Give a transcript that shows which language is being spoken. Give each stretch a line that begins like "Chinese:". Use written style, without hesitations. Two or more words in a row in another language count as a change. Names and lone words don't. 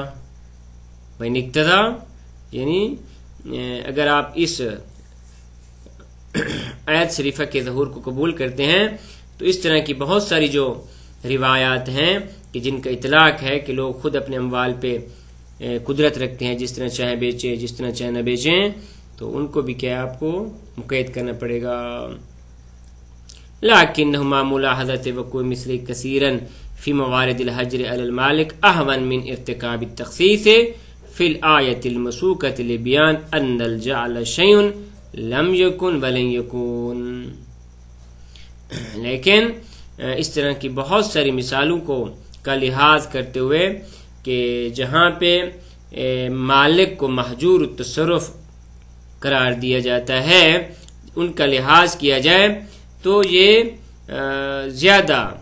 Urdu: بین اقتضا، یعنی اگر آپ اس آیت شریفہ کے ظہور کو قبول کرتے ہیں تو اس طرح کی بہت ساری جو روایات ہیں کہ جن کا اطلاق ہے کہ لوگ خود اپنے اموال پہ قدرت رکھتے ہیں، جس طرح چاہے بیچیں جس طرح چاہے نہ بیچیں، تو ان کو بھی کیا آپ کو مقید کرنا پڑے گا.
Arabic: لکنہما ملاحظۃ وقوع مثل کثیرا فی موارد الحجر علی المالک اہون من ارتکاب التخصیص فی الآیۃ المسوقۃ لبیان ان الجعل شیء لم یکن ولن یکون.
Urdu: لیکن اس طرح کی بہت ساری مثالوں کو کا لحاظ کرتے ہوئے کہ جہاں پہ مالک کو محجور التصرف قرار دیا جاتا ہے ان کا لحاظ کیا جائے تو یہ زیادہ